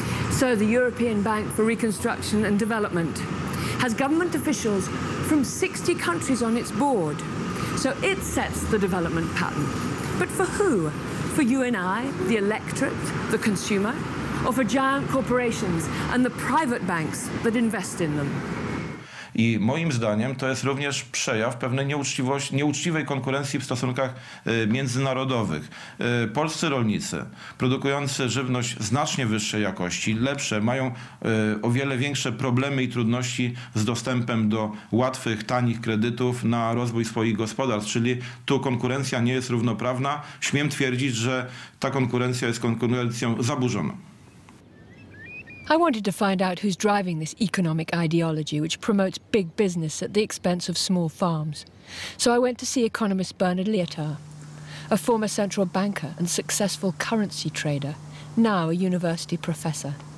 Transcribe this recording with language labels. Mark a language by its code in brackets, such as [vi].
[en] So the European Bank for Reconstruction and Development has government officials from 60 countries on its board. So it sets the development pattern. But for who? For you and I, the electorate, the consumer, or for giant corporations and the private banks that invest in them? [pl] I moim zdaniem to jest również przejaw pewnej nieuczciwej konkurencji w stosunkach międzynarodowych. Polscy rolnicy produkujący żywność znacznie wyższej jakości, lepsze, mają o wiele większe problemy i trudności z dostępem do łatwych, tanich kredytów na rozwój swoich gospodarstw, czyli tu konkurencja nie jest równoprawna. Śmiem twierdzić, że ta konkurencja jest konkurencją zaburzona. [en] I wanted to find out who's driving this economic ideology which promotes big business at the expense of small farms. So I went to see economist Bernard Lietaer, a former central banker and successful currency trader, now a university professor.